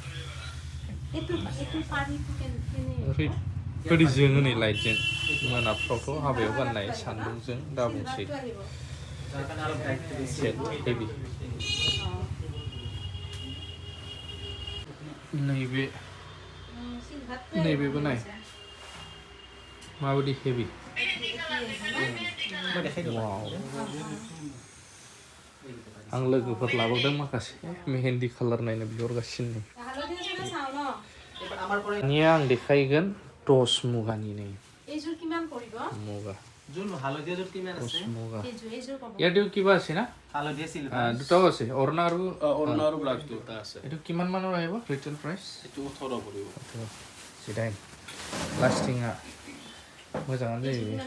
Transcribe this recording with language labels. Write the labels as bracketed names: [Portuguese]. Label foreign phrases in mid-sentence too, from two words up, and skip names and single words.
[Bodo] ओरैबायदि जोङो नै लाइटजों मोनाफ्रावथ' हाबायाव गाननाय सान्दुंजों दाबुंसै सेट हेभि नैबेबो नाय माबायदि हेभि वाव आं लोगोफोर लाबोदों माखासे मेहेन्दी कालार नायनो बिहरगासिनो दानिया आं देखायगोन टस मुगानि नै मुगा [Assamese] টচ মুগা ইয়াতেও কিবা আছে না দুটাও আছে অৰুণা আৰু ব্লাক দুটা আছে এইটো কিমান মানৰ আহিব ৰিটেল প্ৰাইচ এইটো 18 পৰিব সিদাই লাষ্টিংआ [Bodo] मोजाङानो जायो